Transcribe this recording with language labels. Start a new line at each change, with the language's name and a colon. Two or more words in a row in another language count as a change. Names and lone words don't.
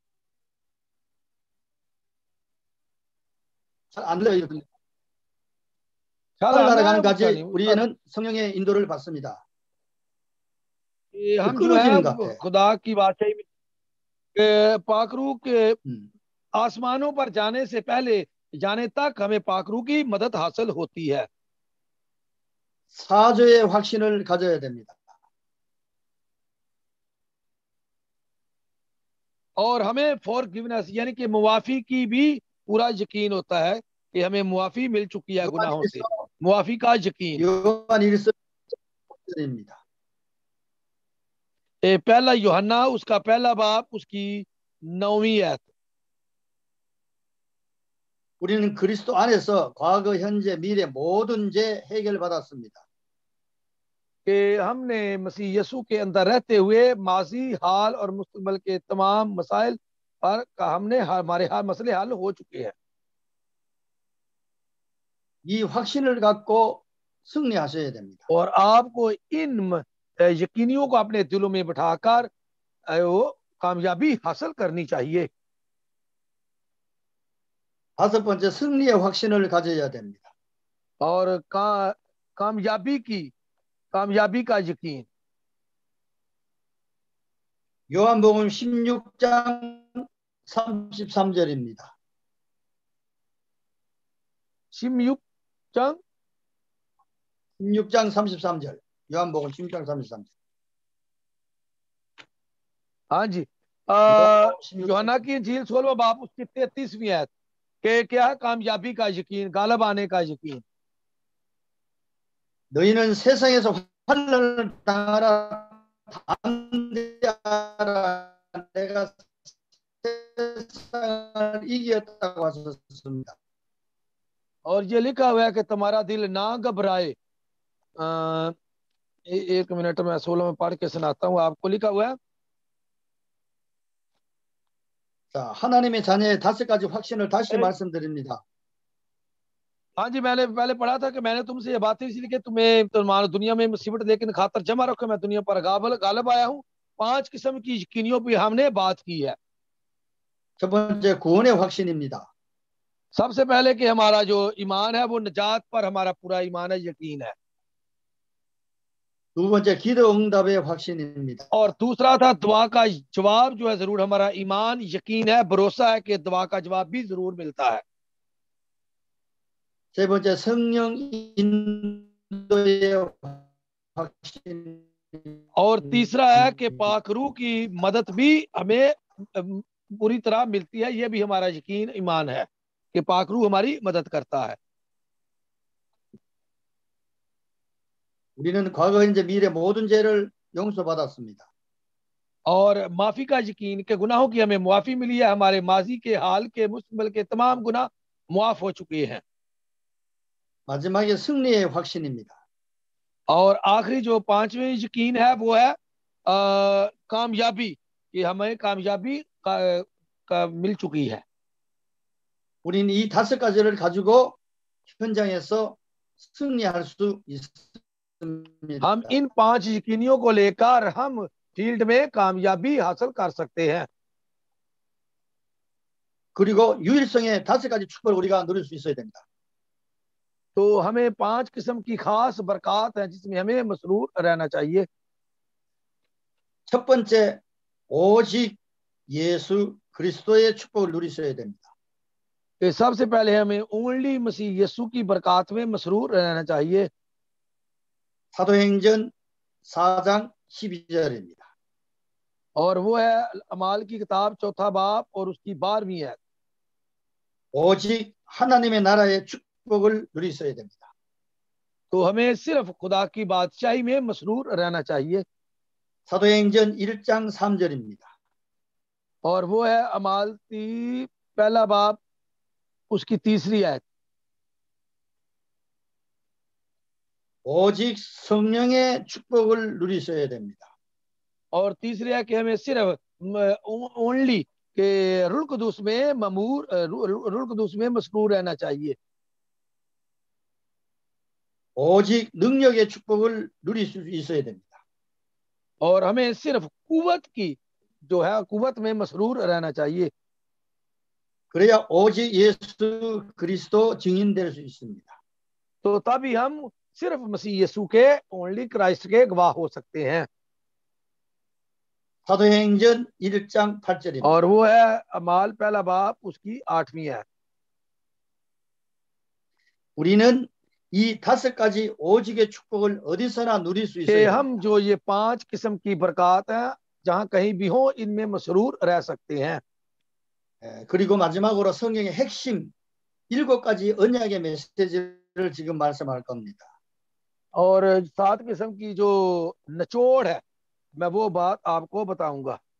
Korean: 잘 안 들려요.
Urdu: خیال آنا ہے
Korean: 살아가는까지
Urdu: नहीं
Korean: 우리는 성령의 인도를 받습니다.
Urdu: کہ ہم جو ہے
Korean: 끊어지는 것 같아.
Urdu: خدا کی بادشاہی میں کہ پاکرو کے 음. آسمانوں پر جانے سے پہلے جانے تک ہمیں پاکرو کی مدد حاصل ہوتی ہے.
Korean: 사죄의 확신을 가져야 됩니다.
Urdu: اور ہمیں فارگیونس یعنی کہ معافی کی بھی پورا یقین ہوتا ہے کہ ہمیں معافی مل چکی ہے گناہوں سے، معافی کا یقین.
Korean: 요한일서 1절입니다.
Urdu: پہلا یوحنا اس کا پہلا باب اس کی 9ویں آیت.
Korean: 우리는 그리스도 안에서 과거, 현재, 미래 모든 죄 해결받았습니다.
Urdu: کہ ہم نے مسیح یسو کے اندر رہتے ہوئے ماضی حال اور مستقبل کے تمام مسائل پر ہم نے ہمارے ہر مسلے حل ہو چکے ہیں.
Korean: 이 확신을 갖고 승리하셔야 됩니다.
Urdu: اور آپ کو ان یقینیوں کو اپنے دلوں میں بٹھا کر وہ کامیابی حاصل کرنی چاہیے.
Korean: 다섯 번째, 승리의 확신을 가져야 됩니다.
Urdu: اور کامیابی کا یقین.
Korean: 요한복음 16장 33절입니다. 16장 33절. 요한복음 16장 33절.
Urdu: ہاں جی، یوحنا کی انجیل 16واں باب اس کی 33ویں آیت کہ کیا ہے کامیابی کا یقین، غالب آنے کا یقین.
Korean: 너희는 세상에서 환난을 당하라 담대하라 내가 세상을 이겼다고 하셨습니다.
Urdu: اور یہ لکھا ہوا ہے کہ تمہارا دل نہ گھبرائے. ایک منٹ میں 16 میں پڑھ کے سناتا ہوں آپ کو. لکھا ہوا ہے
Korean: 자, 하나님의 자녀의 다섯 가지 확신을 다시 말씀드립니다.
Urdu: ہاں جی، میں نے پہلے پڑھا تھا کہ میں نے تم سے یہ باتیں اس لیے کہ تمہارا دنیا میں مصیبت لیکن خاطر جمع رکھو، میں دنیا پر غالب آیا ہوں. 5 قسم کی یقینیوں پر ہم نے بات کی ہے.
Korean: 첫 번째, 구원의 확신입니다.
Urdu: سب سے پہلے کہ ہمارا جو ایمان ہے وہ نجات پر ہمارا پورا ایمان ہے، یقین ہے.
Korean: 두 번째, 기도 응답의 확신입니다.
Urdu: اور دوسرا تھا دعا کا جواب جو ہے ضرور ہمارا ایمان یقین ہے، بھروسہ ہے کہ دعا کا جواب بھی ضرور ملتا ہے.
Korean: 세 번째, 성령 인도의 확신.
Urdu: اور تیسرا ہے کہ پاک روح کی مدد بھی ہمیں پوری طرح ملتی ہے، یہ بھی ہمارا یقین ایمان ہے کہ پاک روح ہماری مدد کرتا ہے.
Korean: 우리는 과거, 현재, 미래 모든 죄를 용서받았습니다.
Urdu: اور معافی کا یقین کے گناہوں کی ہمیں معافی ملی ہے، ہمارے ماضی کے حال کے مستقبل کے تمام گناہ معاف ہو چکے ہیں.
Korean: 마지막에 승리의 확신입니다.
Urdu: اور آخری جو 5ویں یقین ہے وہ ہے کامیابی، کہ ہمیں کامیابی کا مل چکی ہے.
Korean: 우리는 이 다섯 가지를 가지고 현장에서 승리할 수 있습니다.
Urdu: ہم ان 5 یقینیوں کو لے کر ہم فیلڈ میں کامیابی حاصل کر سکتے ہیں.
Korean: 그리고 유일성의 다섯 가지 축복을 우리가 누릴 수 있어야 됩니다.
Urdu: تو ہمیں 5 قسم کی خاص برکت ہے جس میں ہمیں مسرور رہنا چاہیے.
Korean: 첫 번째, 오직 예수 그리스도의 축복을 누리셔야 됩니다.
Urdu: تو سب سے پہلے ہمیں اونلی مسیح یسوع کی برکت میں مسرور رہنا چاہیے.
Korean: 사도행전 4장 12절입니다.
Urdu: اور وہ ہے اعمال کی کتاب 4تھا باب اور اس کی 12ویں آیت.
Korean: 오직 하나님의 나라의 축복을 누리셔야 됩니다.
Urdu: تو ہمیں صرف خدا کی بادشاہی میں مسرور رہنا چاہیے.
Korean: 사도행전 1장 3절입니다.
Urdu: اور وہ ہے اعمال کی پہلا باب اس کی 3ری آیت.
Korean: 오직 성령의 축복을 누리셔야 됩니다.
Urdu: اور تیسری ہے کہ ہمیں صرف اونلی کے رل قدوس میں رل قدوس میں مسرور رہنا چاہیے.
Korean: 오직 능력의 축복을 누릴 수 있어야 됩니다.
Urdu: اور ہمیں صرف قوت کی جو ہے قوت میں مسرور رہنا چاہیے.
Korean: 그래야 오직 예수 그리스도 증인될 수 있습니다.
Urdu: تو تبھی ہم صرف مسیح یسوع کے
English: only Christ
Urdu: کے گواہ ہو سکتے ہیں.
Korean: 사도행전 1장 8절입니다.
Urdu: اور وہ ہے اعمال پہلا باب اس کی 8ویں ہے.
Korean: 우리는 이 5가지 오직의 축복을 어디서나 누릴 수
Urdu: कि
Korean: 있어요.
Urdu: ہم جو یہ 5 قسم کی برکت ہے جہاں کہیں بھی ہو ان میں مسرور رہ سکتے ہیں.
Korean: 그리고 마지막으로 성경의 핵심 7가지 언약의 메시지를 지금 말씀할 겁니다.
Urdu: اور 7 قسم کی جو نچوڑ ہے میں وہ بات آپ کو بتاؤں گا.